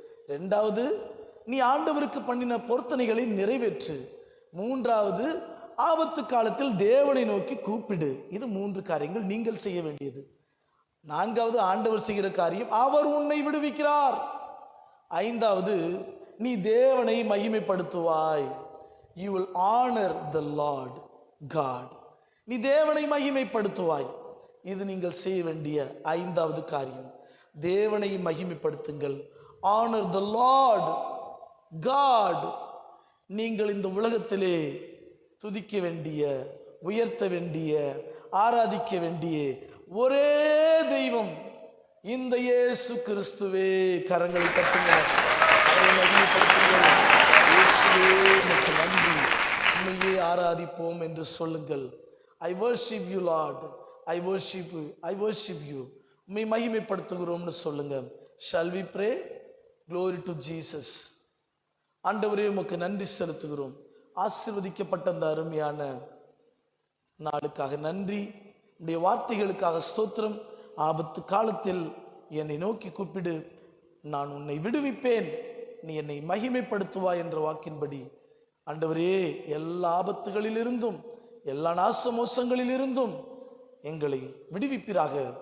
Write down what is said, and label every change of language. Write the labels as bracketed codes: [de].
[ta] இரண்டாவது, நீ ஆண்டவருக்கு பண்ணின பொருத்தனைகளை நிறைவேற்று. மூன்றாவது, ஆபத்து காலத்தில் தேவனை நோக்கி கூப்பிடு. இது 3 காரியங்கள் நீங்கள் செய்ய வேண்டியது. நான்காவது, ஆண்டவர் செய்கிற காரியம், அவர் உன்னை விடுவிக்கிறார். ஐந்தாவது, நீ தேவனை மகிமைப்படுத்துவாய். [en] you will honor the Lord God. [ta] நீ தேவனை மகிமைப்படுத்துவாய். இது நீங்கள் செய்ய வேண்டிய 5வது காரியம். தேவனை மகிமைப்படுத்துங்கள். [en] honor the Lord God. [ta] நீங்கள் இந்த உலகத்திலே துதிக்க வேண்டிய, உயர்த்த வேண்டிய, ஆராதிக்க வேண்டிய ஒரே தெய்வம் இந்த இயேசு கிறிஸ்துவே. கரங்களை தட்டுங்கள், அவரை மகிமைப்படுத்துங்கள். இயேசுவே உமக்கு நன்றி, உம்மையே ஆராதிப்போம் என்று சொல்லுங்கள். [en] I worship you Lord, I worship you, I worship you. [ta] உம்மை மகிமைப்படுத்துகிறோம்னு சொல்லுங்க. [en] Shall we pray? Glory to Jesus. [ta] ஆண்டவரே உமக்கு நன்றி செலுத்துகிறோம். ஆசீர்வதிக்கப்பட்ட அந்த அருமையான நாளுக்காக நன்றி. உடைய வார்த்தைகளுக்காக ஸ்தோத்திரம். ஆபத்து காலத்தில் என்னை நோக்கி கூப்பிடு, நான் உன்னை விடுவிப்பேன், நீ என்னை மகிமைப்படுத்துவாய் என்ற வாக்கின்படி ஆண்டவரே எல்லா ஆபத்துகளிலிருந்தும் எல்லா நாசமோசங்களிலிருந்தும் எங்களை விடுவிப்பீராக.